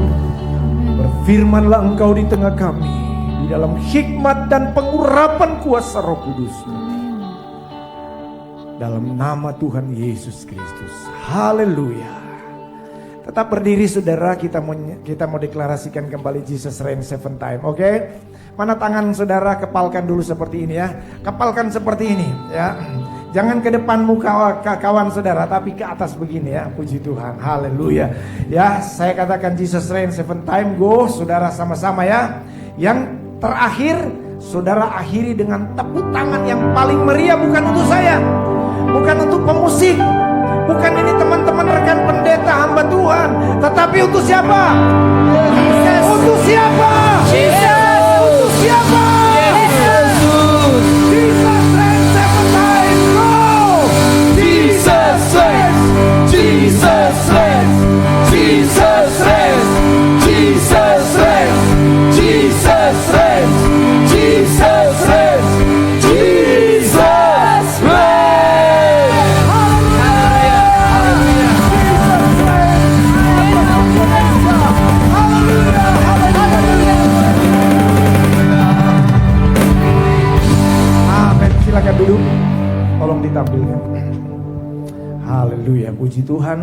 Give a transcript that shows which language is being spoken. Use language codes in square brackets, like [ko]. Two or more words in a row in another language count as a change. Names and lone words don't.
[id] Berfirmanlah Engkau di tengah kami, di dalam hikmat dan pengurapan kuasa Roh Kudus. Dalam nama Tuhan Yesus Kristus. Haleluya. Tetap berdiri saudara, kita mau deklarasikan kembali [en] Jesus reign 7 time, [id] oke? Mana tangan saudara, kepalkan dulu seperti ini ya. Kepalkan seperti ini ya. Jangan ke depan muka kawan saudara, tapi ke atas begini ya. Puji Tuhan, haleluya. Ya, saya katakan [en] Jesus reign 7 time, [id] go saudara sama-sama ya. Yang terakhir, saudara akhiri dengan tepuk tangan yang paling meriah, bukan untuk saya, bukan untuk pemusik, bukan ini teman-teman rekan pendeta hamba Tuhan, tetapi untuk siapa? Untuk siapa? Untuk siapa? [en] Jesus reign 7 time, go! Jesus reigns. Jesus reigns. Jesus reigns. Jesus reigns. Jesus reigns. Jesus reigns. Jesus reigns. [id] Amin. Silakan duduk. Tolong ditampilkan. Haleluya, puji Tuhan.